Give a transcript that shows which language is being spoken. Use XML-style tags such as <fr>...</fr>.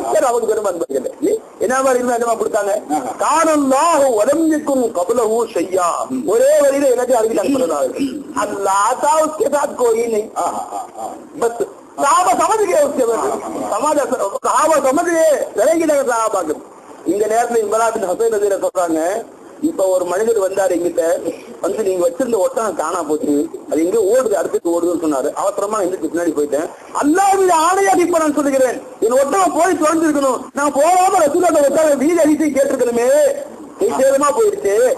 <ta>அவங்க பெருமை அனுபவிக்கல. என்ன மாதிரி என்னமா கொடுத்தாங்க?</ta> <ar>கானல்லாஹு வலம்யக்கும் கபலஹு ஷையா.</ar> <ta>ஒரே வரியில எல்லாத்தையும் அறிவித்தாங்க.</ta> <hi>அல்லாஹ் தா உஸ்கே சாத் கோயி நஹீ. பஸ் साहबा समझ गए, उसके बाद साहबा समझ गए,</hi> <ta>விளங்கி சாபாக்கு. இந்த நேரத்துல இம்ரான் பின் ஹுசைன் ரலியல்லாஹு சொல்றாங்க, இப்ப ஒரு மனிதர் வந்தாரு எங்கிட்ட வந்து, நீங்க வச்சிருந்த ஒட்டகம் காணா போச்சு, அது எங்க ஓடுது, அடுத்து ஓடுதுன்னு சொன்னாரு. அவசரமா எங்களுக்கு பின்னாடி போயிட்டேன். அல்லாஹ்வுடைய ஆணையா இப்ப நான் சொல்லுகிறேன், என் ஒட்டகம் போய் தொலைஞ்சிருக்கணும். நான் போகாம ரசூலுல்லாஹ் ஒட்டகம் வீதி அடிச்சு கேட்டிருக்கணுமே, நிச்சயமா போயிருச்சு.</ta>